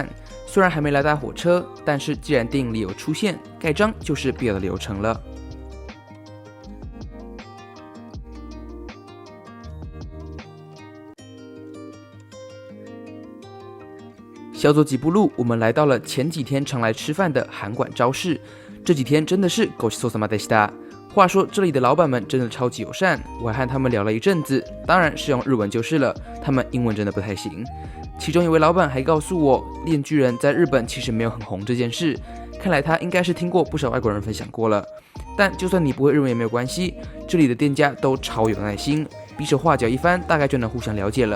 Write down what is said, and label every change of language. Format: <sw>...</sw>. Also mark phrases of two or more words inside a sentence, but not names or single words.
<zh>虽然还没来搭火车，但是既然电影里有出现，盖章就是必要的流程了。小走几步路，我们来到了前几天常来吃饭的函馆朝市。这几天真的是</zh> <ja>ごちそうさまでした。</ja> <zh>话说这里的老板们真的超级友善，我还和他们聊了一阵子，当然是用日文就是了，他们英文真的不太行。其中一位老板还告诉我，链锯人在日本其实没有很红这件事，看来他应该是听过不少外国人分享过了。但就算你不会日文也没有关系，这里的店家都超有耐心，比手画脚一番，大概就能互相了解了。</zh>